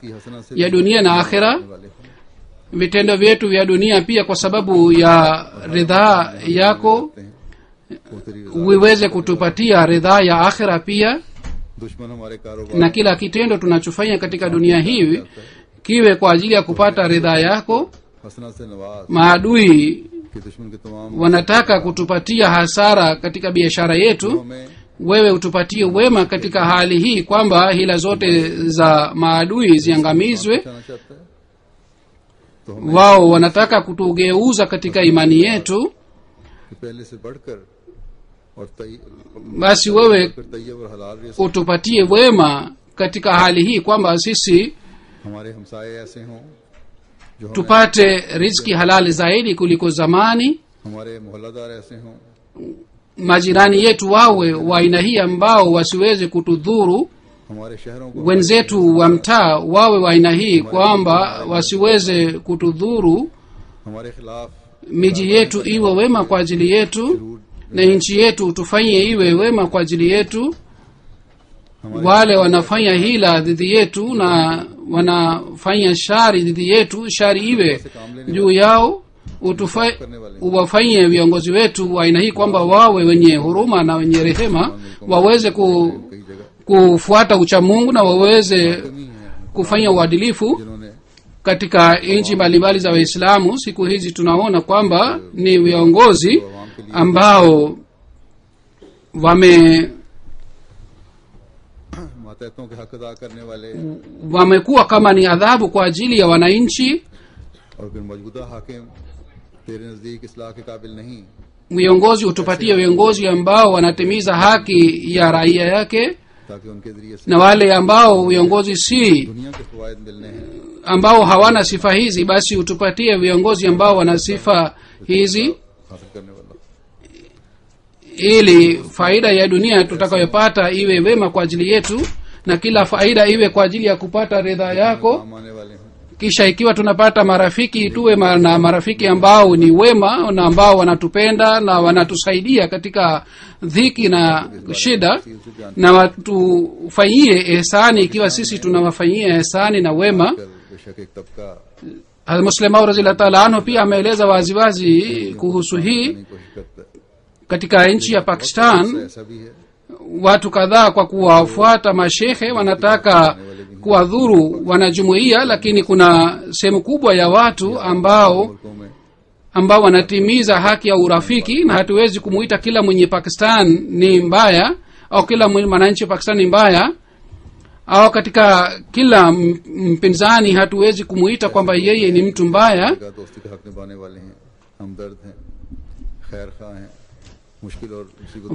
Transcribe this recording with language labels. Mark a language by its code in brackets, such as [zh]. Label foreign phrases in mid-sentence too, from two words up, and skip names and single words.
[ur] کی حسنہ سے [sw] ya dunia na akhira. [ur] والے ہوں. [sw] Vitendo vyetu vya dunia pia kwa sababu ya ridhaa yako [ur] وہ تیری رضا [sw] viweze kutupatia ridhaa ya akhira pia. [ur] دشمن ہمارے کاروبار [sw] na kila kitendo tunachofanya katika dunia hii kiwe kwa ajili ya kupata ridhaa yako. [ur] حسنہ سے نواز [sw] Maadui [ur] کہ دشمن کے تمام [sw] wanataka kutupatia hasara katika biashara yetu, [ur] ہمیں [sw] wewe utupatie wema katika hali hii, kwamba hila zote za maadui ziangamizwe. [ur] بچانا چاہتا ہے تو ہمیں [sw] Wao wanataka kutugeuza katika imani yetu, [ur] کہ پہلے سے بڑھ کر اور [sw] basi wewe [ur] پھر طیب اور حلال رزق [sw] utupatie wema katika hali hii, kwamba sisi [ur] ہمارے ہمسائے ایسے ہوں جو ہمیں [sw] tupate riziki halali zaidi kuliko zamani. [ur] ہمارے محلہ دار ایسے ہوں [sw] Majirani yetu wawe wa aina hii ambao wasiweze kutudhuru. [ur] ہمارے شہروں کو [sw] Wenzetu wa mtaa wawe wa aina hii kwamba wasiweze kutudhuru. [ur] ہمارے خلاف [sw] Miji yetu iwe wema kwa ajili yetu, na nchi yetu tufanye iwe wema kwa ajili yetu. Wale wanafanya hila dhidi yetu na wanafanya shari dhidi yetu, shari iwe juu yao. Uwafanye viongozi wetu wa aina hii kwamba wawe wenye huruma na wenye rehema, waweze kufuata uchamungu na waweze kufanya uadilifu [ur] جنہوں نے [sw] katika nchi mbalimbali za Waislamu. Siku hizi tunaona kwamba ni viongozi ambao [ur] ماتحتوں کے حق ادا کرنے والے [sw] wamekuwa kama ni adhabu kwa ajili ya wananchi. [ur] اور پھر موجودہ حاکم تیرے نزدیک اصلاح کے قابل نہیں, [sw] Viongozi utupatie viongozi ambao wanatimiza haki ya raia yake, [ur] تاکہ ان کے ذریعے سے [sw] na wale ambao viongozi si [ur] دنیا کے فوائد ملنے ہیں [sw] ambao hawana sifa hizi, basi utupatie viongozi ambao wana sifa hizi, [ur] حاصل کرنے والا [sw] ili faida ya dunia tutakayopata iwe wema kwa ajili yetu, na kila faida iwe kwa ajili ya kupata ridhaa yako. [ur] کام آنے والے ہیں. [sw] Kisha ikiwa tunapata marafiki, tuwe na marafiki ambao ni wema na ambao wanatupenda na wanatusaidia katika dhiki na shida, na watufanyie ihsani ikiwa sisi tunawafanyia ihsani na wema. [ur] بے شک ایک طبقہ [sw] Hazrat Muslim Maud [ar] رضي الله تعالى عنه [sw] pia ameeleza waziwazi kuhusu hii. [ur] نہیں کوشش کرتا ہے. [sw] Katika nchi ya Pakistan [ur] ایسا بھی ہے [sw] watu kadhaa kwa kuwafuata mashehe wanataka kuwadhuru wanajumuiya, lakini kuna sehemu kubwa ya watu ambao [ur] ملکوں میں [sw] wanatimiza haki ya urafiki, na hatuwezi kumuita kila mwenye Pakistan ni mbaya au kila mwananchi wa Pakistan ni mbaya, au katika kila mpinzani hatuwezi kumuita kwamba yeye ni mtu mbaya. [ur] کا دوستی کا حق نبھانے والے ہیں، ہمدرد ہیں، خیر خواہ ہیں، مشکل اور مصیبت